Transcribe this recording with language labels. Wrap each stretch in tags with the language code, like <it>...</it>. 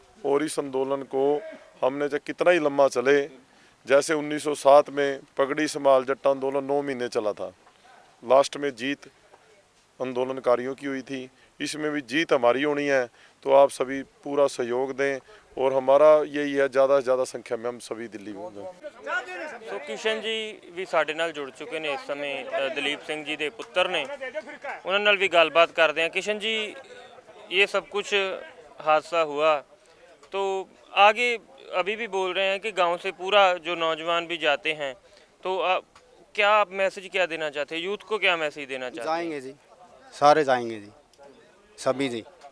<hi>और इस आंदोलन को हमने चाहे कितना ही लंबा चले, जैसे 1907 में पगड़ी संभाल जट्टा आंदोलन 9 महीने चला था, लास्ट में जीत आंदोलनकारियों की हुई थी, इसमें भी जीत हमारी होनी है। तो आप सभी पूरा सहयोग दें और हमारा यही है ज़्यादा से ज़्यादा संख्या में हम सभी दिल्ली में हों।</hi> <pa>ਸੋ ਕਿਸ਼ਨ ਜੀ ਵੀ ਸਾਡੇ ਨਾਲ ਜੁੜ ਚੁੱਕੇ ਨੇ ਇਸ ਸਮੇਂ, ਦਲੀਪ ਸਿੰਘ ਜੀ ਦੇ ਪੁੱਤਰ ਨੇ, ਉਹਨਾਂ ਨਾਲ ਵੀ ਗੱਲਬਾਤ ਕਰਦੇ हैं।</pa> <hi>किशन जी, ये सब कुछ हादसा हुआ तो आगे अभी भी बोल रहे हैं कि गांव से पूरा जो नौजवान भी जाते हैं, तो क्या आप मैसेज क्या देना चाहते हैं, यूथ को क्या मैसेज देना चाहते हैं? जाएंगे जी, सारे जाएंगे जी, सभी जी।</hi>